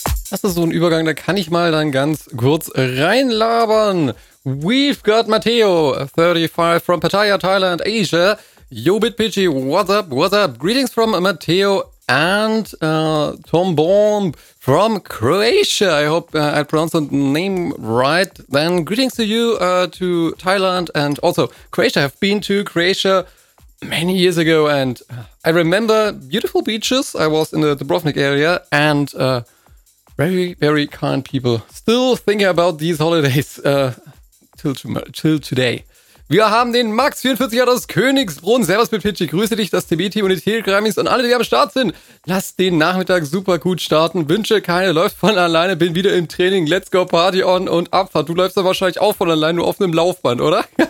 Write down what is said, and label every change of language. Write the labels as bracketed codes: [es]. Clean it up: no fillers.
[de] Das ist so ein Übergang, da kann ich mal dann ganz kurz reinlabern. [en] We've got Matteo, 35, from Pattaya, Thailand, Asia. Yo, Bit Pidgey, what's up? Greetings from Matteo and Tom Bomb from Croatia. I hope I pronounced the name right. Then greetings to you to Thailand and also Croatia. I've been to Croatia many years ago and I remember beautiful beaches. I was in the Dubrovnik area and very, very kind people. Still thinking about these holidays till today. [de] Wir haben den Max, 44 Jahre aus Königsbrunn. Servus, mit Pitchy. Grüße dich, das TB-Team und die Telegramis und alle, die am Start sind. Lass den Nachmittag super gut starten. Wünsche keine, läuft von alleine. Bin wieder im Training. [en] Let's go, Party on [de] und Abfahrt. Du läufst dann wahrscheinlich auch von alleine, nur auf einem Laufband, oder?